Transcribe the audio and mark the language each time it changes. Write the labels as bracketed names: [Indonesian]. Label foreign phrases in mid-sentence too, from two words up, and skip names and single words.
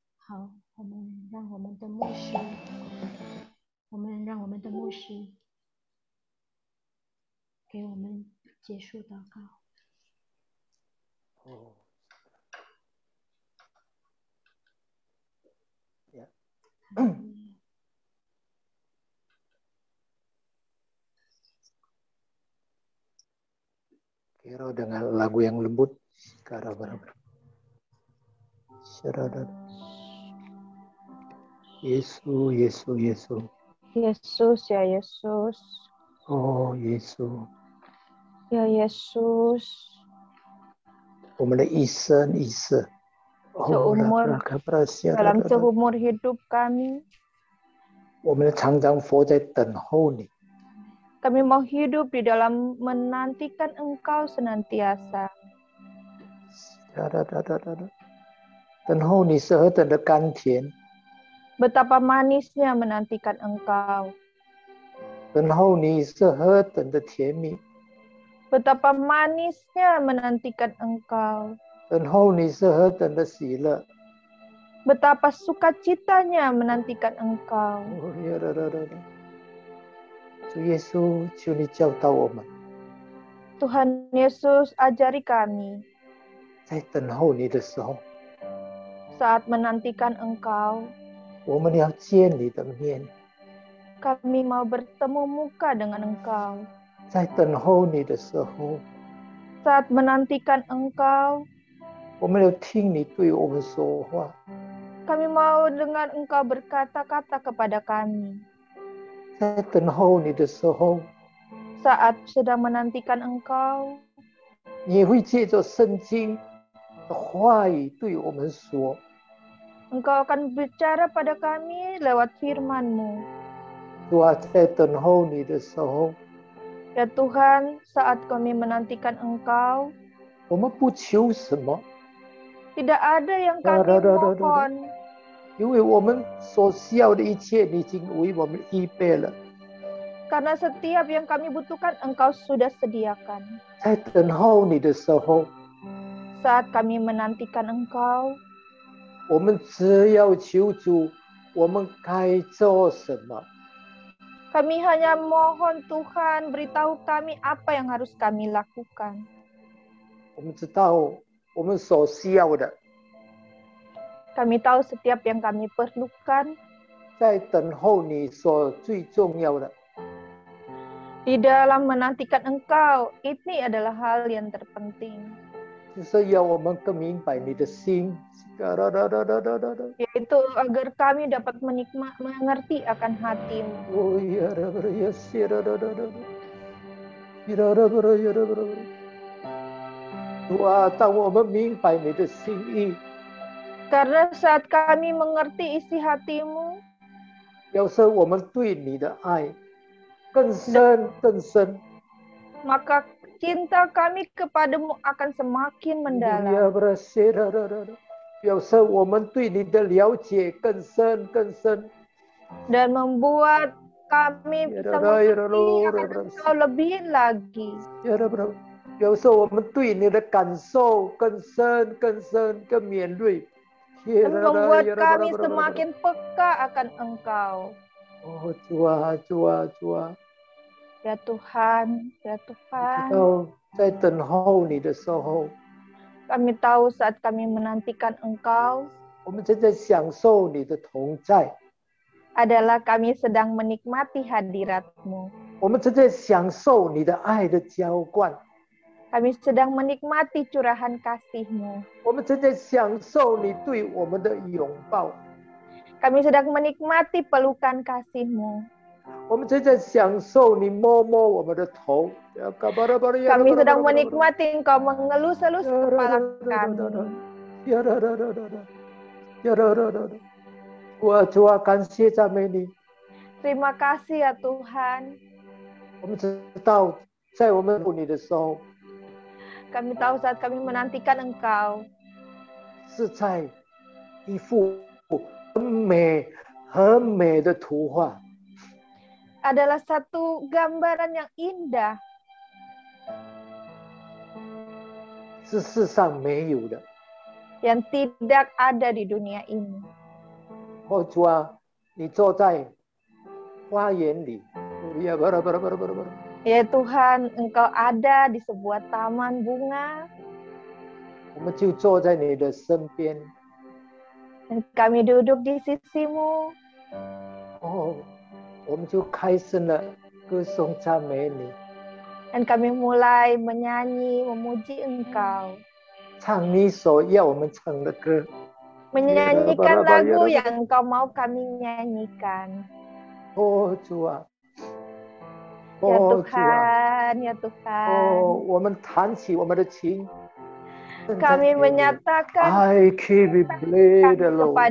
[Chinese] 好，我们让我们的牧师给我们结束祷告。 [Indonesian] Kira dengan lagu yang lembut. Yesus, Yesus, Yesus. Yesus, ya Yesus. Oh, Yesus. Ya Yesus. [Chinese] 我们的一生一世。 [Indonesian] dalam seumur hidup kami. [Chinese] 我们常常活在等候你。 [Indonesian] Kami mau hidup di dalam menantikan Engkau senantiasa. [Chinese] 等候你是何等的甘甜。 [Indonesian] Betapa manisnya menantikan Engkau. [Chinese] 等候你是何等的甜蜜。 [Indonesian] Betapa manisnya menantikan Engkau. [Chinese] 等候你是何等的喜乐。 [Indonesian] Betapa sukacitanya menantikan Engkau. [Chinese] 主耶稣，求你教导我们。 [Indonesian] Tuhan Yesus, ajari kami. [Chinese] 在等候你的时候， [Indonesian] saat menantikan Engkau, [Chinese] 我们要见你的面。 [Indonesian] kami mau bertemu muka dengan Engkau. [Chinese] 在等候你的时候， [Indonesian] saat menantikan Engkau, [Chinese] 我们要听你对我们说话。 [Indonesian] kami mau dengar Engkau berkata-kata kepada kami. [Chinese] 在等候你的时候， [Indonesian] saat sedang menantikan Engkau, [Chinese] 你会借着圣经的话语对我们说。 [Indonesian] Engkau akan bicara pada kami lewat firman-Mu. [Chinese] 主啊，在等候你的时候， [Indonesian] Ya Tuhan, saat kami menantikan Engkau, [Chinese] 我们不求什么， [Indonesian] tidak ada yang kami mohon. [Chinese] 因为我们所需要的一切，你已经为我们预备了。 [Indonesian] Karena setiap yang kami butuhkan, Engkau sudah sediakan. [Chinese] 在等候你的时候， [Indonesian] saat kami menantikan Engkau, [Chinese] 我们只要求主，我们该做什么？ [Indonesian] kami hanya mohon Tuhan beritahu kami apa yang harus kami lakukan. [Chinese] 我们知道我们所需要的， [Indonesian] Kami tahu setiap yang kami perlukan. [Chinese] 在等候你所最重要的， [Indonesian] Di dalam menantikan Engkau, ini adalah hal yang terpenting. [Chinese] 就是要我们更明白你的心。 [Indonesian] Yaitu agar kami dapat mengerti akan hati-Mu. Karena saat kami mengerti isi hati-Mu, [Chinese] 表示我们对你的爱更深更深。 [Indonesian] maka cinta kami kepadamu akan semakin mendalam. [Chinese] 表示我们对你的了解更深更深。 [Indonesian] Dan membuat kami bisa mengerti akan Engkau lebih lagi. [Chinese] 表示我们对你的感受更深更深更敏锐。 [Indonesian] Dan membuat kami semakin peka akan Engkau. Oh Tuhan, Tuhan, Tuhan. Ya Tuhan, ya Tuhan. [Chinese] 在等候你的时候， [Indonesian] kami tahu saat kami menantikan Engkau, [Chinese] 我们正在享受你的同在。 [Indonesian] adalah kami sedang menikmati hadirat-Mu. [Chinese] 我们正在享受你的爱的浇灌。 [Indonesian] Kami sedang menikmati curahan kasih-Mu. [Chinese] 我们正在享受你对我们的拥抱。 [Indonesian] Kami sedang menikmati pelukan kasih-Mu. [Chinese] 我们正在享受你摸摸我们的头。 [Indonesian] Kami sedang menikmati Engkau mengelus-elus kepala kami. Tuhan, [Chinese] 感谢赞美你。 [Indonesian] Terima kasih ya Tuhan. [Chinese] 我们知道，在我们等你的时候， [Indonesian] kami tahu saat kami menantikan Engkau, [Chinese] 是在一幅很美、很美的图画。 [Indonesian] adalah satu gambaran yang indah. [Chinese] 是世上没有的。 [Indonesian] Yang tidak ada di dunia ini. [Chinese] 哦，主啊，你坐在花园里， [Indonesian] Ya Tuhan, Engkau ada di sebuah taman bunga. [Chinese] 我们就坐在你的身边。 [Indonesian] Dan kami duduk di sisimu. [Chinese] 哦，我们就开声了歌颂赞美你， [Indonesian] Dan kami mulai menyanyi, memuji Engkau. [Chinese] 唱你所要我们唱的歌。 [Indonesian] Menyanyikan lagu yang Engkau mau kami nyanyikan. [Chinese] 哦，主啊， [Indonesian] Ya [Chinese] 哦，主啊， [Indonesian] Tuhan, ya Tuhan. [Chinese] 哦，我们弹起我们的琴， [Indonesian] Kami menyatakan I keep it bleed Lord.